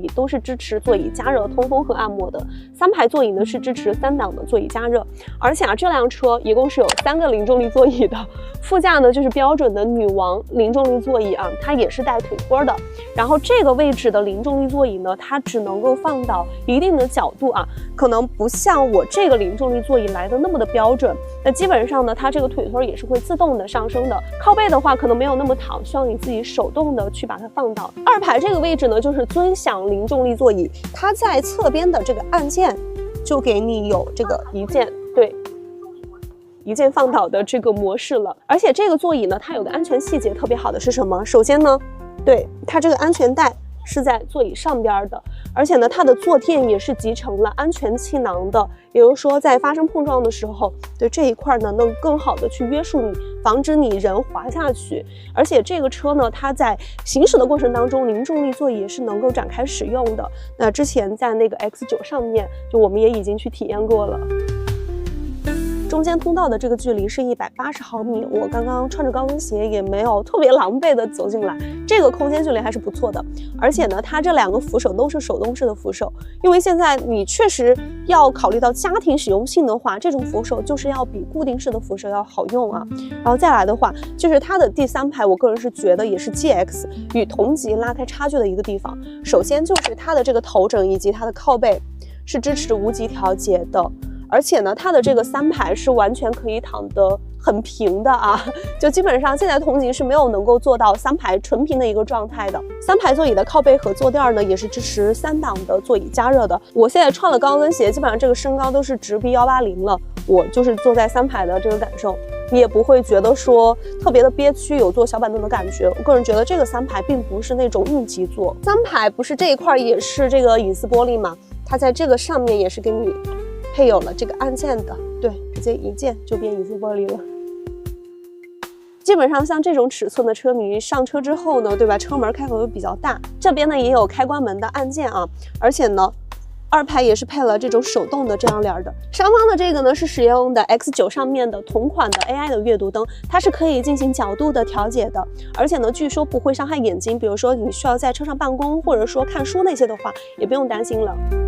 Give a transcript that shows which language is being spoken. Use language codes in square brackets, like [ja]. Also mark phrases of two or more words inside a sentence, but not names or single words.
[zh] 椅都是支持座椅加熱、通風和按摩的，3排座椅呢是支持3檔的座椅加熱，而且啊這輛車一共是有3個零重力座椅的，副駕呢就是標準的女王零重力座椅啊，它也是帶腿托的，然後這個位置的零重力座椅呢，它只能夠放到一定的角度啊，可能不像我這個零重力座椅來的那麼的標準，那基本上呢，它這個腿托也是會自動的上升的。靠背的話，可能沒有那麼躺，需要你自己手動的去把它放倒。2排這個位置呢，就是尊享零重力座椅，它在側邊的這個按鍵就給你有這個一鍵，對，一鍵放倒的這個模式了。而且這個座椅呢，它有個安全細節特別好的是什麼？首先呢，對，它這個安全帶是在座椅上邊的，而且呢，它的坐墊也是集成了安全氣囊的，也就是說，在發生碰撞的時候，對這一塊呢，能更好的去約束你，防止你人滑下去。而且這個車呢，它在行駛的過程當中，零重力座椅也是能夠展開使用的。那之前在那個 X9 上面，就我們也已經去體驗過了。中間通道的這個距離是180毫米，我剛剛穿着高跟鞋也沒有特別狼狽的走進來，這個空間距離還是不錯的。而且呢，它這兩個扶手都是手動式的扶手，因為現在你確實要考慮到家庭使用性的話，這種扶手就是要比固定式的扶手要好用啊。然後再來的話，就是它的第3排，我個人是覺得也是 GX 與同級拉開差距的一個地方。首先就是它的這個頭枕以及它的靠背是支持無級調節的。而且呢，它的這個3排是完全可以躺得很平的啊，就基本上現在同級是沒有能夠做到3排純平的一個狀態的。3排座椅的靠背和坐墊呢，也是支持3檔的座椅加熱的。我現在穿了高跟鞋，基本上這個身高都是直逼180了，我就是坐在3排的這個感受，你也不會覺得說特別的憋屈，有坐小板凳的感覺。我個人覺得這個3排並不是那種應急座，3排不是這一塊也是這個隱私玻璃嘛，它在這個上面也是給你配有了這個按鍵的，對，直接一鍵就變隱私玻璃了。基本上像這種尺寸的車，你上車之後呢，對吧？車門開口會比較大，這邊呢也有開關門的按鍵啊，而且呢，2排也是配了這種手動的遮陽簾的。上方的這個呢是使用的 X9上面的同款的 AI 的閱讀燈，它是可以進行角度的調節的，而且呢，據說不會傷害眼睛。比如說你需要在車上辦公，或者說看書那些的話，也不用擔心了。